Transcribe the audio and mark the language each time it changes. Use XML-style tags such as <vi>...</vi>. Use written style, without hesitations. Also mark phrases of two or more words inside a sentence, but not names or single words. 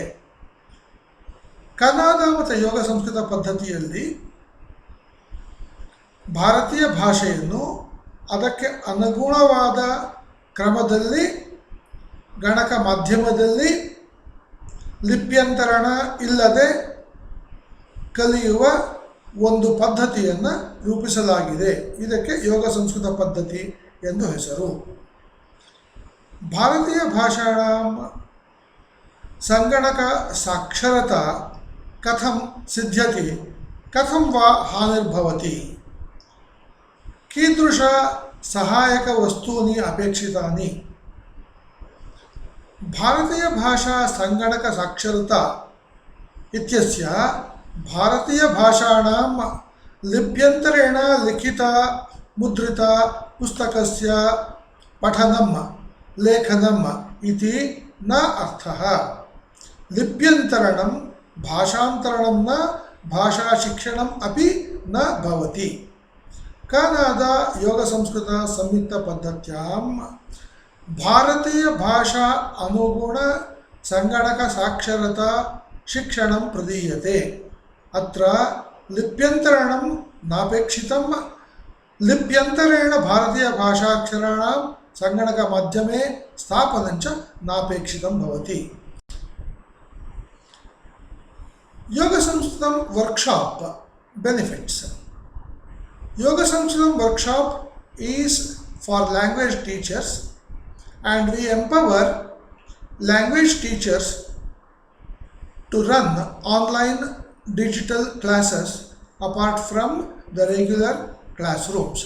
<kn>ಕನ್ನಡ ಮತ್ತು ಯೋಗ ಸಂಸ್ಕೃತ ಪದ್ಧತಿಯಲ್ಲಿ ಭಾರತೀಯ ಭಾಷೆಯನ್ನು ಅದಕ್ಕೆ ಅನುಗುಣವಾದ ಕ್ರಮದಲ್ಲಿ ಗಣಕ ಮಾಧ್ಯಮದಲ್ಲಿ ಲಿಪ್ಯಂತರಣ ಇಲ್ಲದೆ ಕಲಿಯುವ ಒಂದು ಪದ್ಧತಿಯನ್ನು ರೂಪಿಸಲಾಗಿದೆ. ಇದಕ್ಕೆ ಯೋಗ ಸಂಸ್ಕೃತ ಪದ್ಧತಿ ಎಂದು ಹೆಸರು.</kn> <sa>ಭಾರತೀಯ ಭಾಷಾಣಾಂ ಸಂಗಣಕ ಸಾಕ್ಷರತಾ ಕಥಂ ಸಿದ್ಧ್ಯತಿ ಕಥಂ ವಾ ಹಾನಿರ್ಭವತಿ ಕೀದೃಶ ಸಹಾಯಕ ವಸ್ತೂನಿ ಅಪೇಕ್ಷಿತಾನಿ. ಭಾರತೀಯ ಭಾಷಾ ಸಂಗಣಕ ಸಾಕ್ಷರತಾ ಇತ್ಯಸ್ಯ ಭಾರತೀಯ ಭಾಷಾಣಾಂ ಲಿಪ್ಯಂತರೇಣ ಲಿಖಿತ ಮುದ್ರಿತ ಪುಸ್ತಕಸ್ಯ ಪಠನಂ ಲೇಖನಂ ಇತಿ ನ ಅರ್ಥಃ. ಲಿಪ್ಯಂತರಣಂ ಭಾಷಾಂತರಣಂ ನ ಭಾಷಾಶಿಕ್ಷಣಂ ಅಪಿ ನ ಭವತಿ. ಕನ್ನಡ ಯೋಗ ಸಂಸ್ಕೃತ ಸಂಯುಕ್ತ ಪದ್ಧತ್ಯಾಂ ಭಾರತೀಯ ಭಾಷಾ ಅನುಗುಣ ಸಂಗಣಕ ಸಾಕ್ಷರತಾ ಶಿಕ್ಷಣಂ ಪ್ರದೀಯತೆ. ಅತ್ರ ಲಿಪ್ಯಂತರಣಂ ನಾಪೇಕ್ಷಿತಂ. ಲಿಪ್ಯಂತರೇಣ ಭಾರತೀಯ ಭಾಷಾಕ್ಷರಾಣಾಂ ಸಂಗಣಕ ಮಾಧ್ಯಮೆ ಸ್ಥಾಪನಂಚ ನಾಪೇಕ್ಷಿತಂ ಭವತಿ.</sa> <en>Yoga Samskritam workshop benefits. Yoga Samskritam workshop is for language teachers and we empower language teachers to run online digital classes apart from the regular classrooms.</en>